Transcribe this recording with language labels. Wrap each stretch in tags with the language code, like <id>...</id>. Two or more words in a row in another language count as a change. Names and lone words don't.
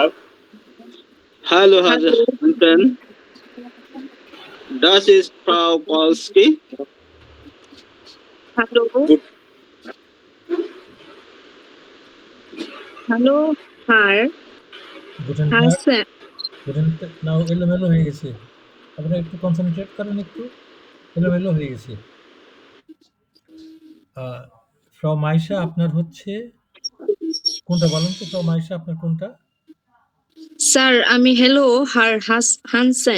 <de>Hallo, Herr Hansen. Das ist Frau Kowalski. Hallo. Hallo, Herr Hansen.</de> <bn>নাও এলোমেলো হয়ে গেছে, আপনারা একটু কনসেন্ট্রেট করেন, একটু এলোমেলো হয়ে গেছে। ফ্রাউ মাইশা আপনার হচ্ছে কোনটা বলেন তো? ফ্রাউ মাইশা আপনার কোনটা? স্যার আমি হ্যালো হানসেন</bn>